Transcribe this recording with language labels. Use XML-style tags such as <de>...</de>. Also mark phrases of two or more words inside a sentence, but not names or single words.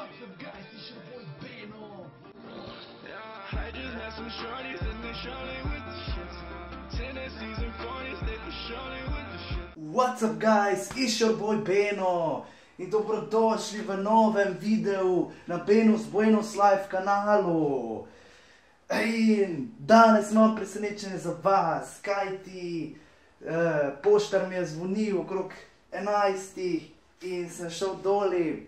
<en>up guys, it's your boy Beno. Yeah, I just had some shorties and they shorty with the shit. Tendencies and 40s, they be shorty with the shit. What's up guys, it's your boy Beno</en> <sl>in dobrodošli v novem videu na Beno's Buenos Life kanalu. In danes imam presenečenje za vas, kajti poštar mi je zvonil okrog 11 in sem šel doli.</sl>